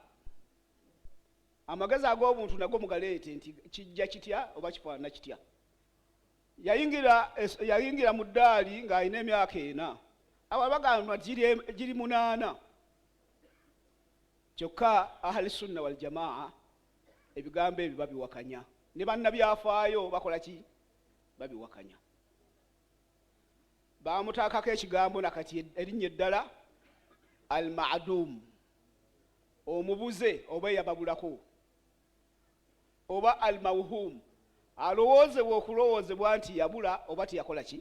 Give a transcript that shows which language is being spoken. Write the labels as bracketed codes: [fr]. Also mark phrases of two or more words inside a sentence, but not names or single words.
[lg] Amagezi ag'obuntu nago mugaleete nti kijja kitya oba kifaanana kitya. Yayingira mu ddaali ng'alina emyaka 4. Abo bagamba giri 8. Kyokka [ar] أهل السنة والجماعة [lg] ebigambo ebyo babiwakanya, ne bannabyafaayo bakola ki? Babiwakanya. Bamutaakako ekigambo nakati erinnya eddala al-ma'dum, omubuze oba eyababulako, oba al-mawhum, alowoozebwa okulowoozebwa nti yabula oba tiyakola ki?